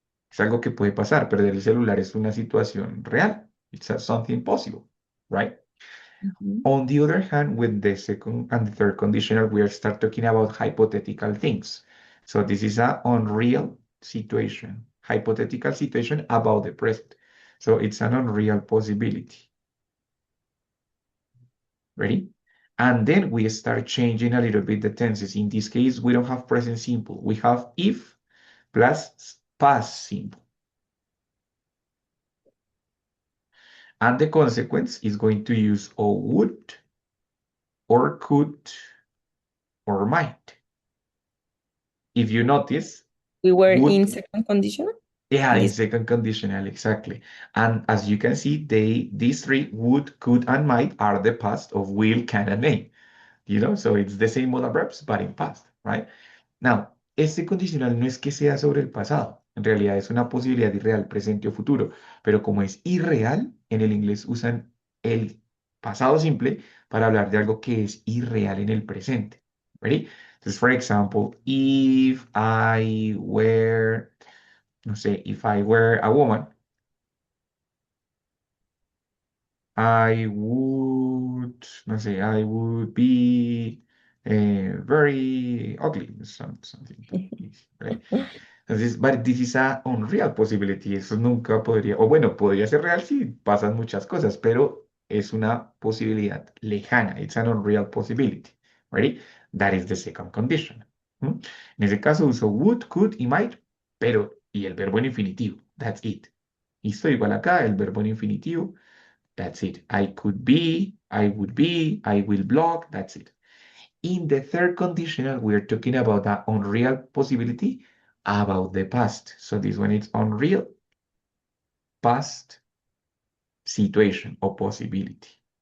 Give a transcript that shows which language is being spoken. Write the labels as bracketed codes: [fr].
[es] Es algo que puede pasar, perder el celular es una situación real. [en] Something possible, right? Mhm. On the other hand, with the second and the third conditional, we are start talking about hypothetical things. So this is a unreal situation, hypothetical situation about the present. So it's an unreal possibility. Ready? And then we start changing a little bit the tenses. In this case, we don't have present simple. We have if plus past simple. And the consequence is going to use or would, or could, or might. If you notice, We were in would, second conditional yeah, in this. second conditional, exactly. And as you can see, these three, would, could, and might, are the past of will, can, and may. So it's the same modal verbs, but in past, right? [es] Now, este condicional no es que sea sobre el pasado, en realidad es una posibilidad irreal, presente o futuro, pero como es irreal, en el inglés usan el pasado simple para hablar de algo que es irreal en el presente. [en] Ready? [es] Entonces, [en] for example, if I were, [es] no sé, [en] if I were a woman, I would, no sé, I would be very ugly, something like this, right? [es] Entonces, [en] but this is a unreal possibility. [es] Eso nunca podría, o bueno, podría ser real si pasan muchas cosas, pero es una posibilidad lejana. [en] It's an unreal possibility. Ready? That is the second condition. ¿Mm? [es] En ese caso uso would, could y might, pero y el verbo en infinitivo. [en] That's it. [es] Listo, igual acá, el verbo en infinitivo. [en] That's it. I could be, I would be, I will block. That's it. In the third conditional, we're talking about an unreal possibility about the past. So this one is unreal past situation or possibility.